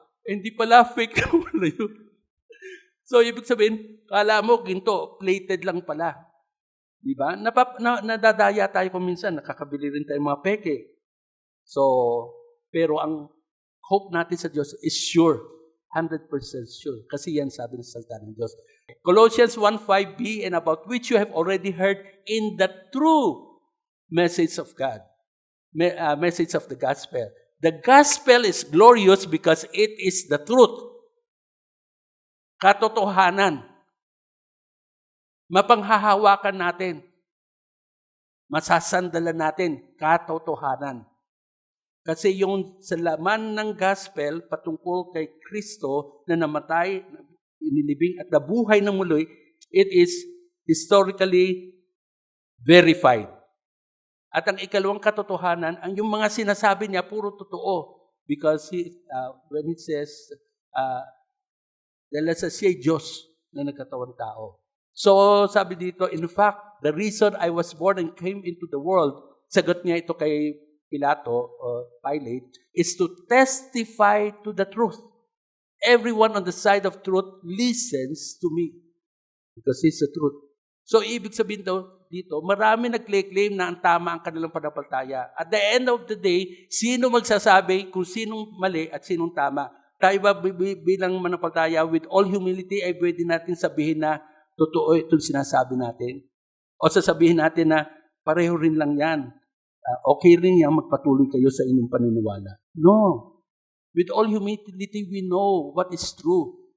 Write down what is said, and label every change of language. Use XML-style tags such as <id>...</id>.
<tl>Hindi pala, fake na pala yun. So, ibig sabihin, kala mo, ginto, plated lang pala. Diba? Nadadaya tayo kung minsan, nakakabili rin tayo mga peke. So, pero ang hope natin sa Diyos</tl> <en>is sure, 100% sure.</en> <tl>Kasi yan sabi ng salita ng Diyos.</tl> <en>Colossians 1:5b, and about which you have already heard in the true message of God. Message of the gospel. The gospel is glorious because it is the truth.</en> <tl>Katotohanan. Mapanghahawakan natin. Masasandalan natin. Katotohanan. Kasi yung sa laman ng gospel patungkol kay Kristo na namatay, inilibing at nabuhay ng muli,</tl> <en>it is historically verified.</en> <tl>At ang ikalawang katotohanan, ang yung mga sinasabi niya puro totoo.</tl> <en>Because when it says,</en> <tl>dahil sa siya Diyos na nagkatawang tao.</tl> <en>So sabi dito, in fact, the reason I was born and came into the world,</en> <tl>sagot niya ito kay Pilato</tl> <en>or Pilate, is to testify to the truth. Everyone on the side of truth listens to me because it's the truth.</en> <tl>So, ibig sabihin daw dito, marami nag-claim na ang tama ang kanilang pananampalataya.</tl> <en>At the end of the day,</en> <tl>sino magsasabi kung sinong mali at sinong tama? Tayo ba bilang mananampalataya,</tl> <en>with all humility,</en> <tl>ay pwede natin sabihin na totoo itong sinasabi natin? O sasabihin natin na pareho rin lang yan? Okay rin yan, magpatuloy kayo sa inyong paniniwala.</tl> <en>No. With all humility, we know what is true.</en>